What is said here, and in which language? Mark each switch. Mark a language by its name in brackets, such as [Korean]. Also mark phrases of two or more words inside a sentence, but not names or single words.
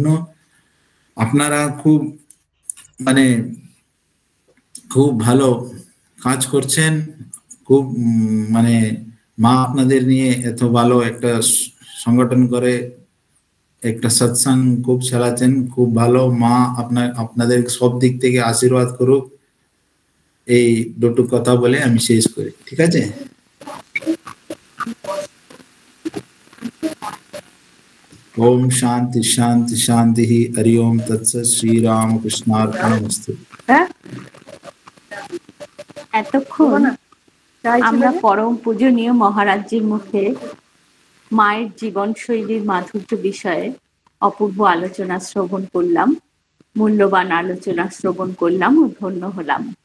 [Bangla] আপনারা খুব মানে খুব ভালো কাজ করছেন, খুব মানে মা আপনাদের নিয়ে এত ভালো একটা সংগঠন করে একটা সৎসঙ্গ খুব চালাচ্ছেন, খুব ভালো। মা আপনাদের সব দিক থেকে আশীর্বাদ করুক। এই দুটো কথা বলে আমি শেষ করি, ঠিক আছে? [Sanskrit] ओम शांति शांति शांति ही हरि ओम तत्सत श्री राम कृष्णार्पणमस्तु। [Bangla] এতক্ষণ আমরা পরম পূজনীয় মহারাজজির মুখে মায়ের জীবনশৈলীর মাধুর্য বিষয়ে অপূর্ব আলোচনা শ্রবণ করলাম, মূল্যবান আলোচনা শ্রবণ করলাম ও ধন্য হলাম।